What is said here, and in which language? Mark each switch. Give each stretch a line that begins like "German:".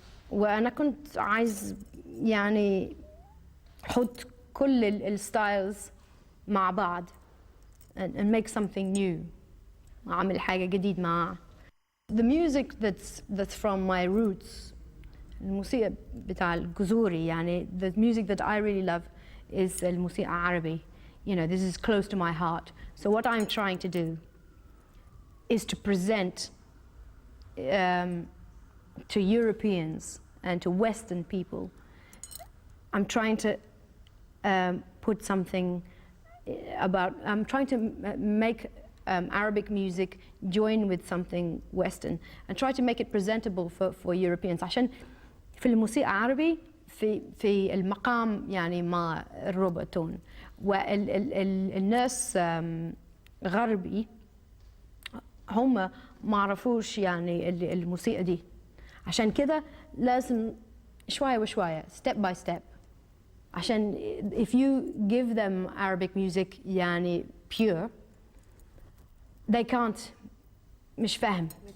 Arabic: وأنا كنت عايز يعني حط كل الستايلز مع بعض
English: and make something new،
Arabic: أعمل حاجة جديد مع
English: the music that's from my roots.
Arabic: الموسيقى بتاع الجذوري يعني
English: the music that I really love is
Arabic: الموسيقى العربي
English: you know, this is close to my heart. So what I'm trying to do is to present to Europeans and to Western people, I'm trying to put something about, I'm trying to make Arabic music join with something Western and try to make it presentable for Europeans.
Arabic: عشان في الموسيقى عربي في المقام يعني مع الروبوتون، والناس غربي هم ما عرفوش يعني الموسيقى دي. عشان كده لازم شوية وشوية
English: step by step. عشان if you give them Arabic music يعني pure, they can't
Arabic: مش فاهم.